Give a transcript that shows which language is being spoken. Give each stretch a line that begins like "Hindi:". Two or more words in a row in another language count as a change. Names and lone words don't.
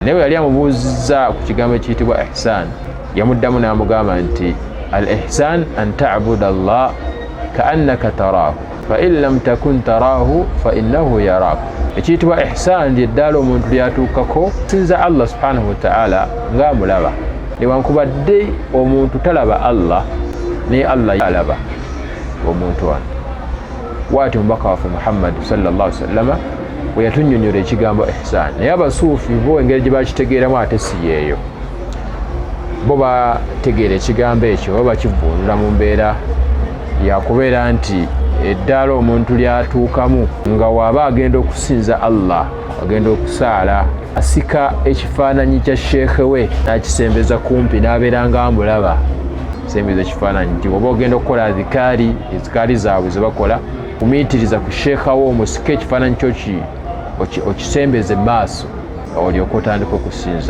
Ganda: naye yali amubuuza ku kigambo ekiyitibwa ihsan, yamuddamu n'amugamba nti
Arabic: الإحسان أن تعبد الله كأنك تراه فإن لم تكن تراه فإنه يراك.
Ganda: Ekiyitibwa ihsan ly'eddaala omuntu lyatuukako sinza
Arabic: الله سبحانه وتعالى
Ganda: ng'amulaba, newankubadde omuntu talaba Allah naye Allah yalaba omuntu wano. Bw'atyo omubaka waffe Muhammad
Arabic: صلى الله عليه وسلم
Ganda: bwe yatunnyonnyola ekigambo ihsan, naye abasuufi bo engeri gye bakitegeeramu ate si yeeyo. Bo bategeera ekigambo ekyo oba bakivuunula mu mbeera yakubeera nti eddaala omuntu lyatuukamu nga waaba agenda okusinza Allah, agenda okusaala, asika ekifaananyi kya sheekhe we n'akisembeza kumpi n'abeera nga amulaba, sembeza ekifaananyi nti oba ogenda okukola ezikaali zaabwe ze bakola, kumiitiriza ku sheekha wo omusike ekifaananyi kyo okisembeze maaso, olyoka otandika okusinza.